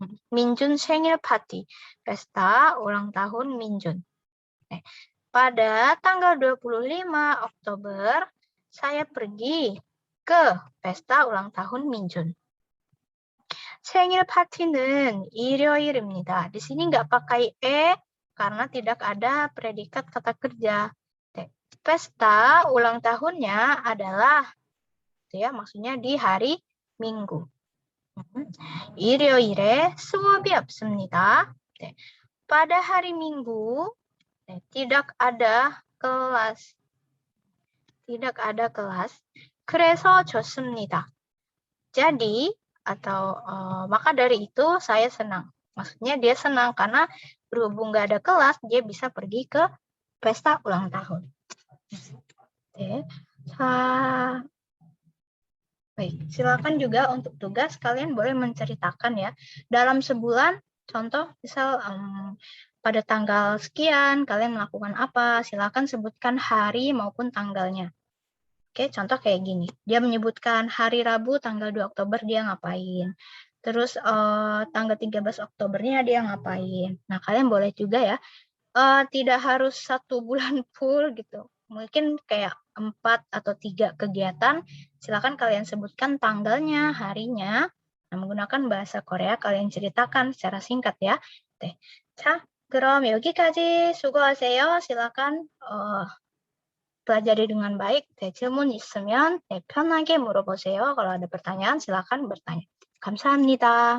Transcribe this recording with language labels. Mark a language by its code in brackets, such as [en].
[ko] 민준 생일 파티, [id] pesta ulang tahun Minjun. Pada tanggal 25 Oktober, saya pergi ke pesta ulang tahun Minjun. [ko] 생일 파티는 일요일입니다. [id] Di sini nggak pakai karena tidak ada predikat kata kerja. Pesta ulang tahunnya adalah, ya, maksudnya di hari Minggu. [ko] 일요일에 수업이 없습니다. [id] Pada hari Minggu tidak ada kelas. Tidak ada kelas. [ko] 그래서 좋습니다. [id] Jadi, atau maka dari itu saya senang. Maksudnya dia senang karena berhubung nggak ada kelas, dia bisa pergi ke pesta ulang tahun. Oke. Baik, silakan juga untuk tugas kalian boleh menceritakan ya. Dalam sebulan, contoh misal pada tanggal sekian kalian melakukan apa, silakan sebutkan hari maupun tanggalnya. Oke, contoh kayak gini. Dia menyebutkan hari Rabu tanggal 2 Oktober dia ngapain. Terus tanggal 13 Oktobernya dia ngapain. Nah, kalian boleh juga ya. Tidak harus 1 bulan full gitu. Mungkin kayak 4 atau 3 kegiatan. Silakan kalian sebutkan tanggalnya, harinya. Nah, menggunakan bahasa Korea kalian ceritakan secara singkat ya. [ko] 자, 그럼 여기까지 수고하세요. [id] silakan pelajari dengan baik. [ko] 질문 있으면 편하게 물어보세요. [id] Kalau ada pertanyaan, silakan bertanya. [ko] 감사합니다.